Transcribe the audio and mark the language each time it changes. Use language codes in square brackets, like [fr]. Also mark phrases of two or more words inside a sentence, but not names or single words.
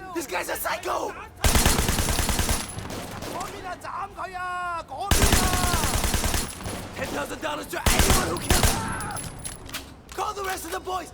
[en] This guy's a psycho! [yue] 嗰邊啊，斬佢啊！嗰邊啊！$ [en] 10,000 to anyone who kills him! Call the rest of the boys!